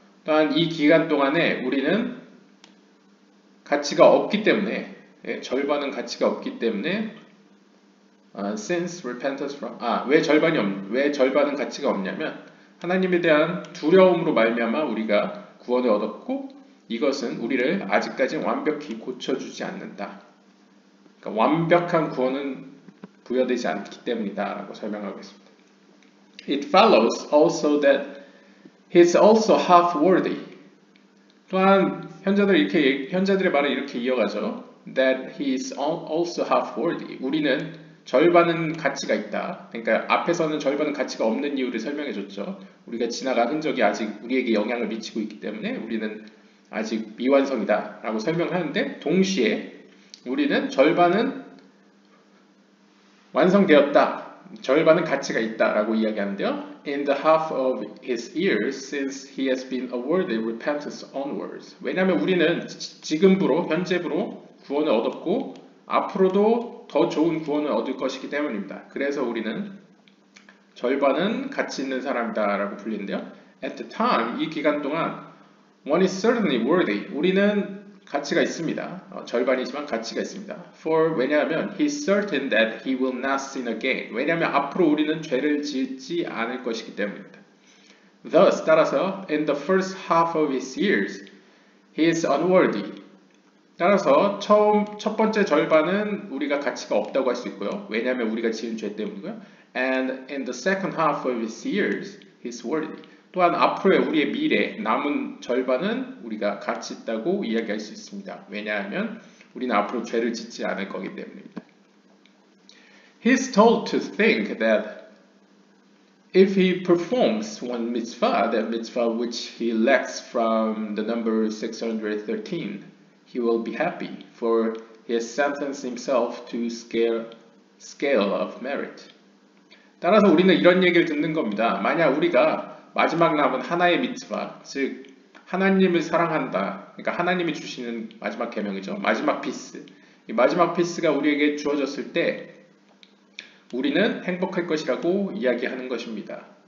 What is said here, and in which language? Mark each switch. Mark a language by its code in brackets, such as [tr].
[ko] 또한 이 기간 동안에 우리는 가치가 없기 때문에 절반은 가치가 없기 때문에 [en] since repentance from [ko] 왜 절반은 가치가 없냐면 하나님에 대한 두려움으로 말미암아 우리가 구원을 얻었고 이것은 우리를 아직까지 완벽히 고쳐주지 않는다. 그러니까 완벽한 구원은 부여되지 않기 때문이다 라고 설명하고 있습니다. [en] It follows also that he is also half worthy. [ko] 또한 현자들의 말을 이렇게 이어가죠. [en] That he is also half worthy. [ko] 우리는 절반은 가치가 있다. 그러니까 앞에서는 절반은 가치가 없는 이유를 설명해줬죠. 우리가 지나간 흔적이 아직 우리에게 영향을 미치고 있기 때문에 우리는 아직 미완성이다 라고 설명하는데 동시에 우리는 절반은 완성되었다. 절반은 가치가 있다라고 이야기하는데요. [en] In the half of his years since he has been awarded repentance onwards. [ko] 왜냐하면 우리는 지금부로 현재부로 구원을 얻었고 앞으로도 더 좋은 구원을 얻을 것이기 때문입니다. 그래서 우리는 절반은 가치 있는 사람이다 라고 불리는데요. [en] At the time, [ko] 이 기간 동안 [en] one is certainly worthy. [ko] 우리는 가치가 있습니다. 절반이지만 가치가 있습니다. [en] For [ko] 왜냐하면 [en] he's certain that he will not sin again. [ko] 왜냐하면 앞으로 우리는 죄를 짓지 않을 것이기 때문입니다. [en] Thus, [ko] 따라서 [en] in the first half of his years, he is unworthy. [ko] 따라서 첫 번째 절반은 우리가 가치가 없다고 할 수 있고요. 왜냐하면 우리가 지은 죄 때문이고요. [en] And in the second half of his years, he's worthy. [ko] 또한 앞으로의 우리의 미래, 남은 절반은 우리가 가치 있다고 이야기할 수 있습니다. 왜냐하면 우리는 앞으로 죄를 짓지 않을 거기 때문입니다. [en] He's told to think that if he performs one mitzvah, that mitzvah which he lacks from the number 613, he will be happy, for he has sentenced himself to scale of merit. [ko] 따라서 우리는 이런 얘기를 듣는 겁니다. 만약 우리가 마지막 남은 하나의 미tzvah, 즉 하나님을 사랑한다. 그러니까 하나님이 주시는 마지막 계명이죠. 마지막 피스. 이 마지막 피스가 우리에게 주어졌을 때 우리는 행복할 것이라고 이야기하는 것입니다.